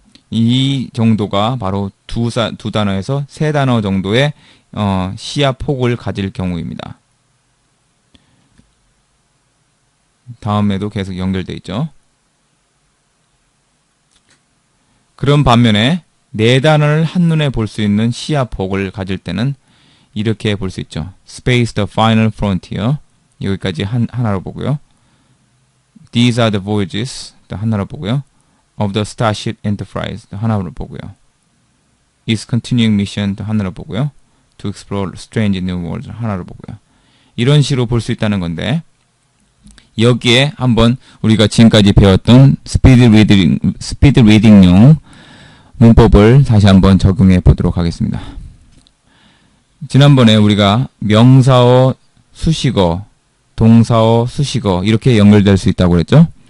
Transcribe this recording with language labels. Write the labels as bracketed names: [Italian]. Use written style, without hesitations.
[Korean] 이 정도가 바로 두 단어에서 3단어 정도의 시야 폭을 가질 경우입니다. 다음에도 계속 연결되어 있죠. 그런 반면에 4단어를 한눈에 볼 수 있는 시야 폭을 가질 때는 이렇게 볼 수 있죠. [English] Space the Final Frontier 여기까지 [Korean] 하나로 보고요. [English] These are the voyages [Korean] 하나로 보고요. [English] Of the Starship Enterprise 하나로 보고요. Its continuing mission [Korean] 하나로 보고요. [English] To explore strange new worlds 하나로 보고요. [Korean] 이런 식으로 볼 수 있다는 건데 여기에 한번 우리가 지금까지 배웠던 스피드 리딩용 문법을 다시 한번 적용해 보도록 하겠습니다. 지난번에 우리가 명사어, 수식어, 동사어, 수식어 이렇게 연결될 수 있다고 그랬죠?